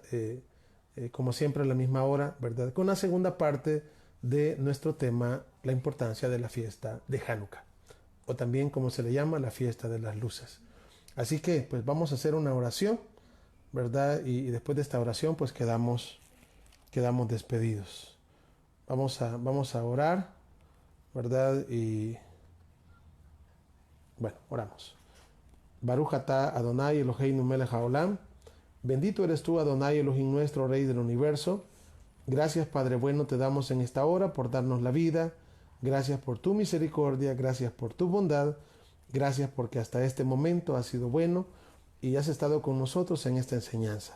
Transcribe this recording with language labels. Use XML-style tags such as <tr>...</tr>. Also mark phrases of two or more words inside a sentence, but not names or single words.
<es>Como siempre a la misma hora, ¿verdad? Con la segunda parte de nuestro tema, la importancia de la fiesta de Hanukkah, o también como se le llama, la fiesta de las luces. Así que pues vamos a hacer una oración, ¿verdad? Y después de esta oración pues quedamos despedidos. Vamos a orar, ¿verdad? Y bueno, oramos.</es> <he>ברוך אתה אדוני אלוהינו מלך העולם.</he> <es>Bendito eres tú, Adonai Elohim nuestro, Rey del universo. Gracias, Padre bueno, te damos en esta hora por darnos la vida. Gracias por tu misericordia, gracias por tu bondad. Gracias porque hasta este momento has sido bueno y has estado con nosotros en esta enseñanza.</es>